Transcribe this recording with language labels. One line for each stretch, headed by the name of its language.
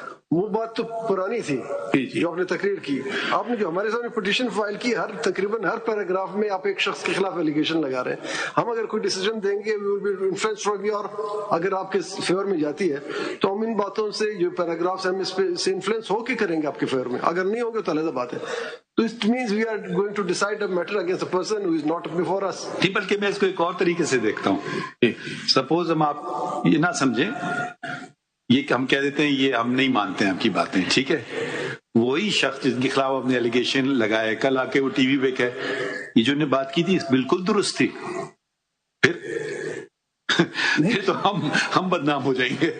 Urdu: وہ بات تو پرانی تھی جو آپ نے تقریر کی. آپ نے جو ہمارے سامنے پٹیشن فائل کی, تقریباً ہر پیراگراف میں آپ ایک شخص کے خلاف ایلیگیشن لگا رہے ہیں. ہم اگر کوئی ڈیسیجن دیں گے
English: we will be influenced from your,
Urdu: اگر آپ کے فیور میں جاتی ہے تو ہم ان باتوں سے جو پیراگرافس ہم اس پہ سے انفلوئنس ہو کے کریں گے آپ کے فیور میں, اگر نہیں ہوگے تو علیحدہ بات ہے. تو
English: it means we are going to decide a matter against a person who is not before us.
Urdu: نہیں, بلکہ میں اس کو ایک اور طریقے سے دیکھتا ہوں. سپوز ہم آپ یہ نہ سمجھیں, یہ ہم کہہ دیتے ہیں یہ ہم نہیں مانتے ہیں آپ کی باتیں, ٹھیک ہے, وہی شخص جن کے خلاف آپ نے ایلیگیشن لگائے کل آ کے وہ ٹی وی پہ کہ یہ جو نے بات کی تھی بالکل درست تھی, پھر تو ہم بدنام ہو جائیں گے.